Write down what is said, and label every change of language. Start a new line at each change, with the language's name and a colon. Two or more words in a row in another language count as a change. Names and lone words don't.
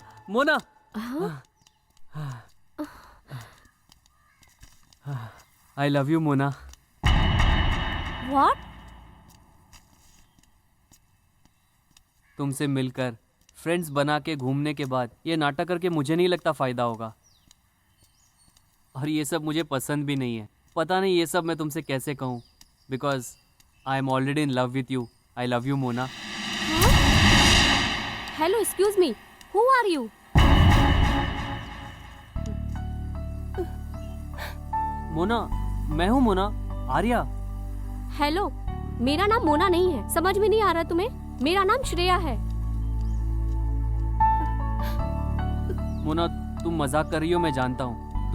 English: मोना। I love you मोना। व्हाट?
Hindi: तुमसे मिलकर फ्रेंड्स बना के घूमने के बाद ये नाटक करके मुझे नहीं लगता फायदा होगा, और ये सब मुझे पसंद भी नहीं है। पता नहीं ये सब मैं तुमसे कैसे कहूँ,
English: because I am already in love with you. I love you
Hindi: मोना।
English: हेलो, excuse me, who are you?
Hindi: मोना, मैं हूँ मोना, आर्या। हेलो, मेरा नाम मोना नहीं है, समझ में नहीं आ रहा तुम्हें? मेरा नाम श्रेया है। मोना, तुम मजाक कर रही हो, मैं जानता हूँ।